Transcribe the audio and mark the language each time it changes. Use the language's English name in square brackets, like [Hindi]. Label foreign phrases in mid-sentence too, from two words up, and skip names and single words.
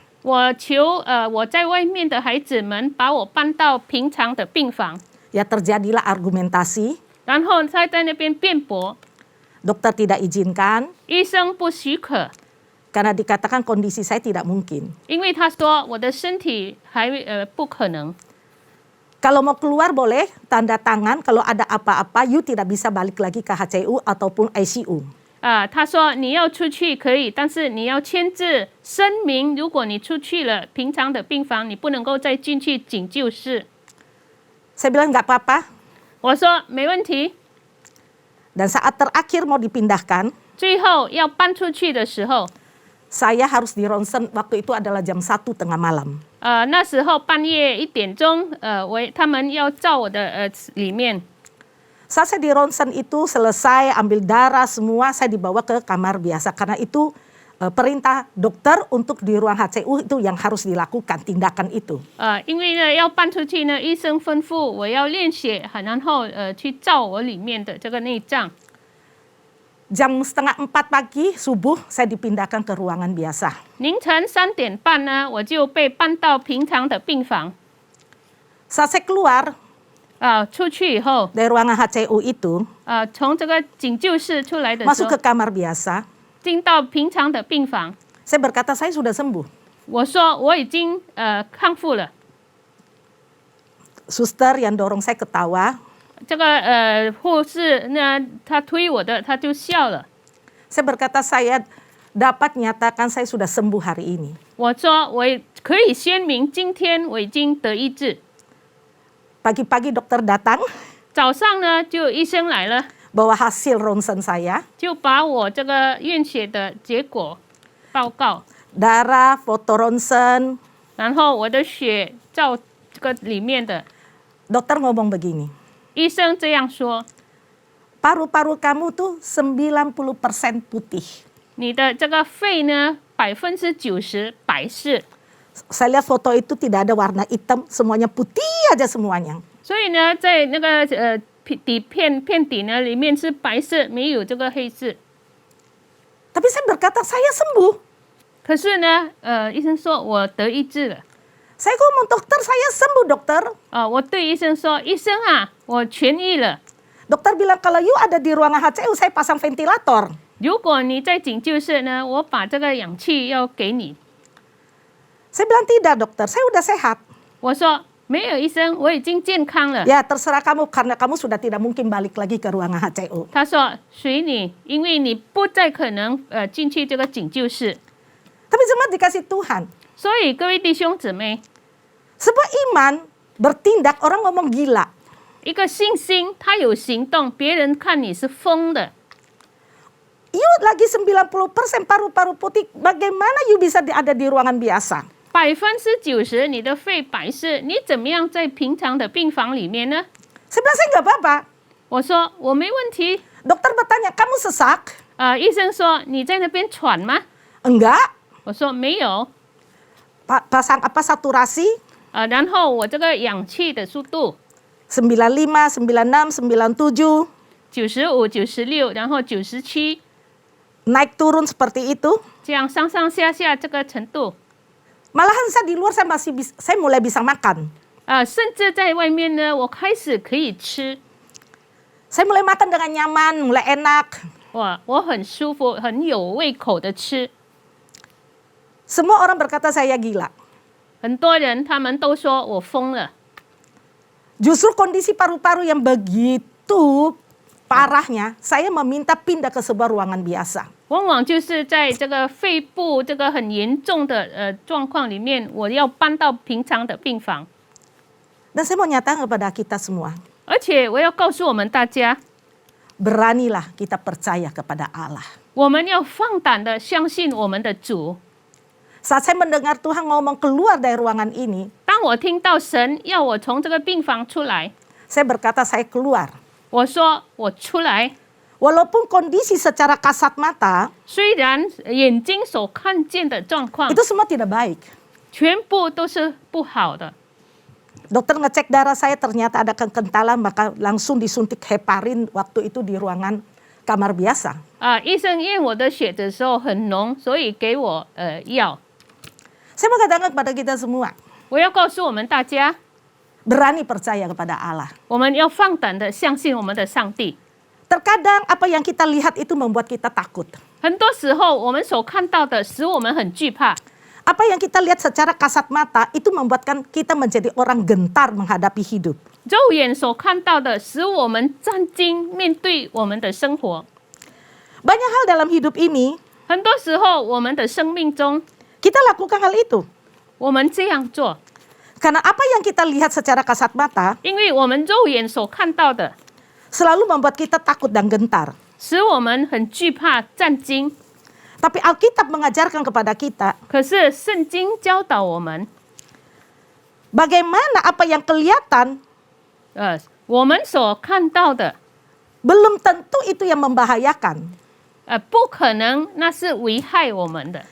[Chinese] 我求我在外面的孩子们把我搬到平常的病房， [Indonesian] Ya terjadilah argumentasi. [Chinese] 然后他在那边辩驳， [Indonesian] Dokter tidak izinkan [Chinese] 医生不许可， [Indonesian] karena dikatakan kondisi saya tidak mungkin. [Chinese] 因为他说我的身体还不可能。 [Indonesian] Kalau mau keluar boleh tanda tangan, kalau ada apa-apa you tidak bisa balik lagi ke HCU ataupun ICU. [Chinese] 他说你要出去可以，但是你要签字声明，如果你出去了平常的病房，你不能够再进去急救室。 [Indonesian] Saya bilang nggak apa-apa. [Chinese] 我说没问题。 [Indonesian] Dan saat terakhir mau dipindahkan, [Chinese] 最后要搬出去的时候， [Indonesian] saya harus di ronsen, waktu itu adalah jam 1 tengah malam. [Chinese] 那时候半夜1点钟，他们要照我的里面。 [Indonesian] Saat saya di ronsen itu selesai ambil darah semua, saya dibawa ke kamar biasa karena itu perintah dokter untuk di ruang HCU itu yang harus dilakukan tindakan itu. [Chinese] 因为呢要搬出去呢，医生吩咐我要练血，然后去照我里面的这个内脏。 [Indonesian] Jam 3:30 pagi subuh saya dipindahkan ke ruangan biasa. [Chinese] 凌晨3点半呢，我就被搬到平常的病房。 [Indonesian] Saat saya keluar [Chinese] 出去以后， [Indonesian] dari ruangan HCU itu [Chinese] 从这个急救室出来的时 [Indonesian] masuk [Chinese] 候 [Indonesian] ke，kamar biasa, [Chinese] 进到平常的病房， [Indonesian] saya berkata saya sudah sembuh. [Chinese] 我说我已经康复了。 [Indonesian] Suster yang dorong saya ketawa. [Chinese] 这个护士呢，他推我的，他就笑了。 [Indonesian] Saya berkata saya dapat nyatakan saya sudah sembuh hari ini. [Chinese] 我说我可以宣明，今天我已经得医治。 [Indonesian] Pagi-pagi dokter datang [Chinese] 早上呢，就医生来了， [Indonesian] bawa hasil ronsen saya, [Chinese] 就把我这个验血的结果报告， [Indonesian] darah, foto ronsen. [Chinese] 然后我的血照这个里面的， [Indonesian] Dokter ngomong begini, [Chinese] 医生这样说， [Indonesian] paru-paru kamu tuh 90% putih. [Chinese] 你的这个肺呢90%白是， [Indonesian] Saya lihat foto itu tidak ada warna hitam, semuanya putih aja semuanya. [Chinese] 所以呢，在那个片底呢里面是白色，没有这个黑色。 [Indonesian] Tapi saya berkata saya sembuh. [Chinese] 可是呢，医生说我得医治了。 [Indonesian] Saya ngomong dokter saya sembuh dokter. [Chinese] 我对医生说，医生啊，我痊愈了。 [Indonesian] Dokter bilang kalau you ada di ruangan HCU saya pasang ventilator. [Chinese] 如果你在急救室呢，我把这个氧气要给你。 [Indonesian] Saya bilang tidak dokter, saya udah sehat. [Chinese] 我说没有，医生，我已经健康了。 [Indonesian] Ya terserah kamu karena kamu sudah tidak mungkin balik lagi ke ruangan HCU. [Chinese] 他说随你，因为你不再可能进去这个急救室。 [Indonesian] Tapi jemaat dikasih Tuhan. [Chinese] 所以各位弟兄姊妹， [Indonesian] Sebuah iman bertindak orang ngomong gila. [Chinese] 一个信心，他有行动，别人看你是疯的。 [Indonesian] You lagi 90% paru-paru putih, bagaimana you bisa ada di ruangan biasa? [Chinese] 90% 你的肺白是，你怎么样在平常的病房里面呢？ [Indonesian] Saya bilang saya nggak apa-apa. [Chinese] 我说我没问题。 [Indonesian] Dokter bertanya, kamu sesak? [Chinese] 医生说你在那边喘吗？ [Indonesian] Enggak. [Chinese] 我说没有。 [Indonesian] Pasang apa saturasi? [Chinese] 然后我这个氧气的速度 [Indonesian] 95, 96, 97. [Chinese] 95、96，然后97， [Indonesian] Naik turun seperti itu. [Chinese] 这样上上下下这个程度。 [Indonesian] Malahan saya di luar saya mulai bisa makan. [Chinese] 甚至在外面呢，我开始可以吃， [Indonesian] Saya mulai makan dengan nyaman, mulai enak. [Chinese] 我很舒服，很有胃口的吃。 [Indonesian] Semua orang berkata saya gila. [Chinese] 很多人他们都说我疯了。 [Indonesian] Justru kondisi paru-paru yang begitu parahnya, saya meminta pindah ke sebuah ruangan biasa. [Chinese] 往往就是在这个肺部这个很严重的状况里面，我要搬到平常的病房。 [Indonesian] Dan saya mau nyatakan kepada kita semua, [Chinese] 而且我要告诉我们大家， [Indonesian] beranilah kita percaya kepada Allah. [Chinese] 我们要放胆的相信我们的主。 [Indonesian] Saat saya mendengar Tuhan ngomong keluar dari ruangan ini, [Chinese] 当我听到神要我从这个病房出来， [Indonesian] saya berkata saya keluar. [Chinese] 我说我出来。 [Indonesian] Walaupun kondisi secara kasat mata, [Chinese] 虽然眼睛所看见的状况 [Indonesian] itu semua tidak baik. [Chinese] 全部都是不好的， [Indonesian] Dokter ngecek darah saya ternyata ada kekentalan, maka langsung disuntik heparin waktu itu di ruangan kamar biasa. [Chinese] 医生验我的血的时候很浓，所以给我药。 [Indonesian] Saya mau katakan kepada kita semua, [Chinese] 我要告诉我们大家， [Indonesian] berani percaya kepada Allah. [Chinese] 我们要放胆的相信我们的上帝。 [Indonesian] Terkadang apa yang kita lihat itu membuat kita takut. [Chinese] 很多时候我们所看到的使我们很惧怕， [Indonesian] Apa yang kita lihat secara kasat mata itu membuatkan kita menjadi orang gentar menghadapi hidup. [Chinese] 肉眼所看到的使我们战惊面对我们的生活。 [Indonesian] Banyak hal dalam hidup ini [Chinese] 很多时候我们的生命中， [Indonesian] kita lakukan hal itu. [Chinese] 我们这样做， [Indonesian] Karena apa yang kita lihat secara kasat mata [Chinese] 因为我们肉眼所看到的 [Indonesian] selalu membuat kita takut dan gentar. [Chinese] 使我们很惧怕战惊。 [Indonesian] Tapi Alkitab mengajarkan kepada kita [Chinese] 可是圣经教导我们， [Indonesian] bagaimana apa yang kelihatan [Chinese] 我们所看到的 [Indonesian] belum tentu itu yang membahayakan. [Chinese] 不可能那是危害我们的，